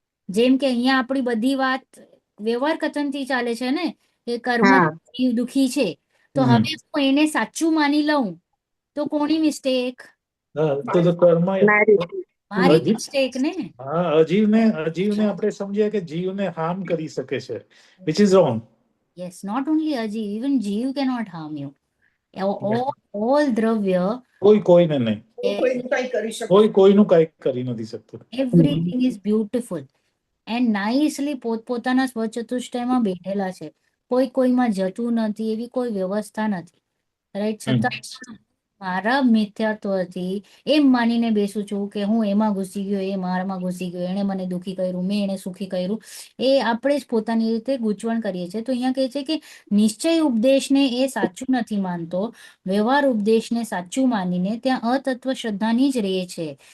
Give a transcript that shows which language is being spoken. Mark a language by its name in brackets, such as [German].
[Gujarati] જેમ કે અહીંયા આપણી બધી વાત વ્યવહાર કથનથી ચાલે છે ને, કે કર્મ હા દુખી છે, તો હમ હવે હું એને સાચું માની લઉં તો કોની મિસ્ટેક? તો કર્મ મારી મારી અજીબ મિસ્ટેક ને. અજીવને આપણે સમજીએ કે જીવને હાર્મ કરી શકે છે, [English] Which is wrong. Yes, not only Ajiv, even Jeev cannot harm you. All Dravya, [Gujarati] કોઈને નહીં, કોઈનું કઈ કરી શકે. કોઈનું કઈ કરી નથી શકતું. [English] everything is beautiful and nicely [Gujarati] પોતપોતાના સ્વચતુષ્ટયમાં બેઠેલા છે. કોઈમાં જતું નથી, એવી કોઈ વ્યવસ્થા નથી. રાઈટ? હમ. છતાં પણ મારા મિથ્યાત્વથી એમ માનીને બેસું છું કે હું એમાં ઘૂસી ગયો, એ મારામાં ઘૂસી ગયો, એણે મને દુઃખી કર્યું, મેં એને સુખી કર્યું. એ આપણે જ પોતાની રીતે ગૂંચવણ કરીએ છીએ. તો અહીંયા કહે છે કે નિશ્ચય ઉપદેશને એ સાચું નથી માનતો, વ્યવહાર ઉપદેશને સાચું માનીને ત્યાં અતત્વ શ્રદ્ધાની જ રહે છે.